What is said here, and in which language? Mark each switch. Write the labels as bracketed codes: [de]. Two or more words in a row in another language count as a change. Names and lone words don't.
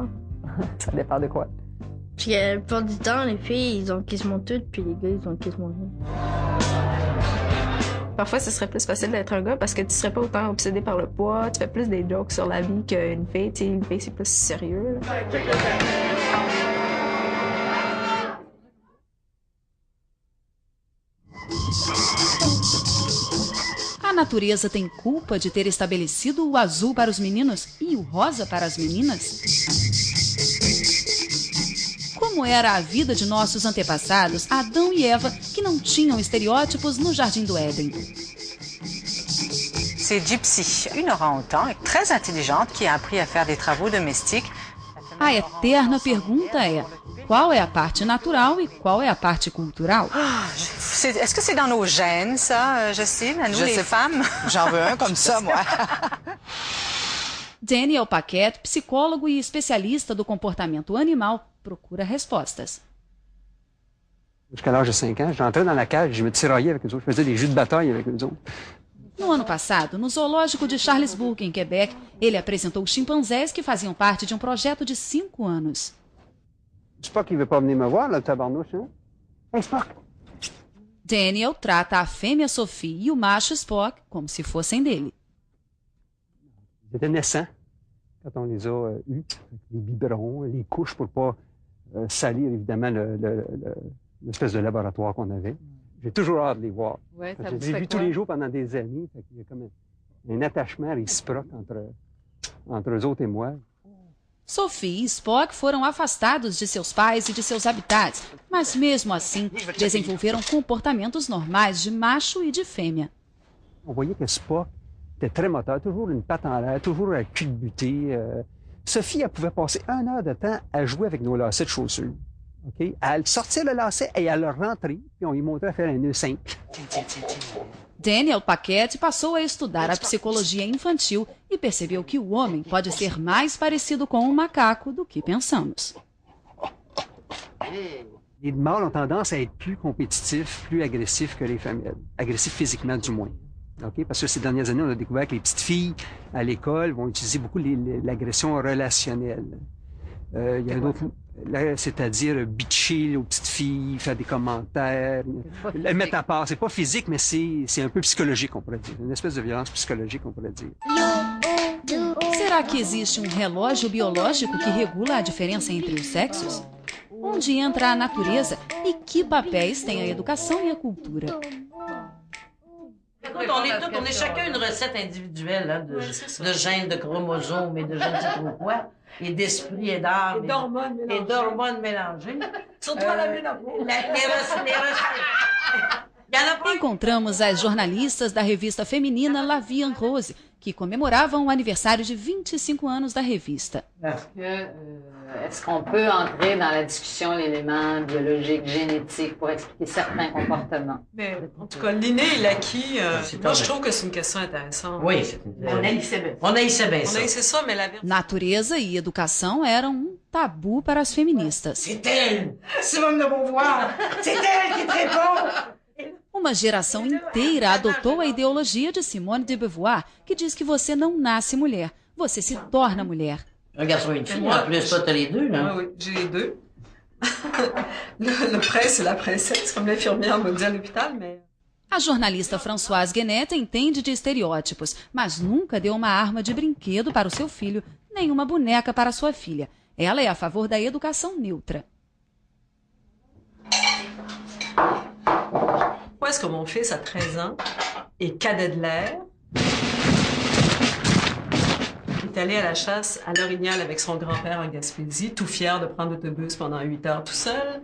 [fr] Ça dépend de quoi? Parce que la plupart du temps, les filles, ils ont quasiment tout, puis les gars, ils ont quasiment rien. Parfois, ce serait plus facile d'être un gars parce que tu serais pas autant obsédé par le poids, tu fais plus des jokes sur la vie qu'une fille. Tu sais, une fille, c'est plus sérieux. Là. [pt] A natureza tem culpa de ter estabelecido o azul para os meninos e o rosa para as meninas? Como era a vida de nossos antepassados, Adão e Eva, que não tinham estereótipos no Jardim do Éden? [fr] C'est Gypsy, une orang-outan très intelligente qui a appris à faire des travaux domestiques. [pt] A eterna pergunta é: qual é a parte natural e qual é a parte cultural? [fr] Est-ce que c'est dans nos gènes, ça, Justine, à nous, les femmes? J'en veux un comme ça, moi. Daniel Paquette, [pt] psicólogo e especialista do comportamento animal, procura respostas. [fr] Jusqu'à l'âge de 5 ans, j'entrais dans la cage, je me tiraillais avec eux autres, je faisais des jeux de bataille avec eux autres. [pt] No ano passado, no zoológico de Charlesbourg, em Quebec, ele apresentou chimpanzés que faziam parte de um projeto de 5 anos. [fr] Spock, il veut pas venir me voir, là, le tabarnouche, hein? Hey, Spock! [pt] Daniel trata a fêmea Sophie e o macho Spock como se fossem dele. [fr] Ils étaient naissants quand on les a eus, les biberons, les couches pour pas salir évidemment l'espèce de laboratoire qu'on avait. J'ai toujours hâte de les voir. Ouais, je les ai vus tous les jours pendant des années. Il y a comme un attachement réciproque entre eux autres et moi. [pt] Sophie e Spock foram afastados de seus pais e de seus habitats, mas mesmo assim desenvolveram comportamentos normais de macho e de fêmea. [fr] On voyait que Spock était très moteur, toujours une patte en l'air, toujours à culbuter. Sophie, elle pouvait passer 1 heure de temps à jouer avec nos lacets de chaussures. Okay? Elle sortait le lacet et elle le rentrait, puis on lui montrait à faire un nœud simple. [pt] Daniel Paquette passou a estudar a psicologia infantil e percebeu que o homem pode ser mais parecido com um macaco do que pensamos. [fr] Les mâles ont tendance à être plus compétitifs, plus agressifs que les femelles. Agressifs physiquement, du moins. Okay? Parce que ces dernières années, on a découvert que les petites filles à l'école vont utiliser beaucoup l'agression relationnelle. Il y a d'autres, c'est-à-dire bitcher aux petites filles, faire des commentaires, les mettre à part. C'est pas physique, mais c'est un peu psychologique, on pourrait dire. Une espèce de violence psychologique, on pourrait dire. [pt] Será que existe relógio biológico que regula a diferença entre os sexos? Onde entra a natureza e que papéis tem a educação e a cultura? [fr] Écoute, on est chacun une recette individuelle hein, de gènes, de chromosomes et de je ne sais trop quoi, et d'esprit et d'âme. Et d'hormones mélangées. Surtout à la ménopause. [pt] Encontramos as jornalistas da revista feminina [fr] La Vie en Rose, [pt] que comemoravam o aniversário de 25 anos da revista. [fr] Est-ce qu'on peut entrer dans la discussion l'élément biologique, génétique pour expliquer certains comportements? Mais, en tout cas, l'inné et l'acquis, moi je trouve que c'est une question intéressante. Oui, c'est on haïssait bien. On haïssait bien ça. On haïssait ça, mais la vérité... [pt] Natureza e educação eram tabu para as feministas. [fr] C'est elle! Simone de Beauvoir! C'est elle qui te répond! [pt] Uma geração inteira adotou a ideologia de Simone de Beauvoir, que diz que você não nasce mulher, você se torna mulher. [fr] Un garçon et une fille, en plus, toi, t'as les deux, là. Oui, j'ai les deux. le prince et la princesse, comme l'infirmière me dit à l'hôpital, mais... [pt] A jornalista Françoise Guenette entende de estereótipos, mas nunca deu uma arma de brinquedo para o seu filho, nem uma boneca para sua filha. Ela é a favor da educação neutra. [fr] Pourquoi est-ce que mon fils a 13 ans, est cadet de l'air. Il est allé à la chasse à l'Orignal avec son grand-père en Gaspésie, tout fier de prendre l'autobus pendant 8 heures tout seul.